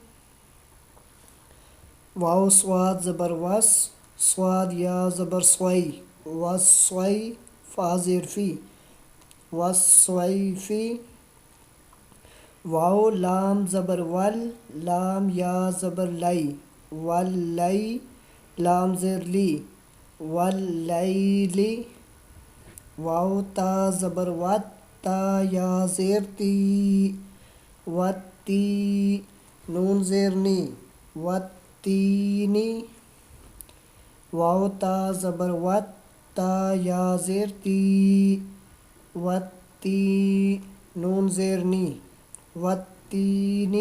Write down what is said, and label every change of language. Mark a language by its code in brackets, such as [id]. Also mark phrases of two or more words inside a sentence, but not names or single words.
[ur] واو صاد زبر وس، صاد یا زبر سوئی، وصوئی، فا زیر فی، وصویفی۔ واو لام زبر ول، لام یا زبر لئی، ولی، لام زیر لی، ولیلی۔ واو تا زبر وت، تا یا زیر تی، وتی، نون زیر نی، وتینی۔ واو تا زبر وت، تا یا زیر تی، وتی، نون زیر نی، وتینی۔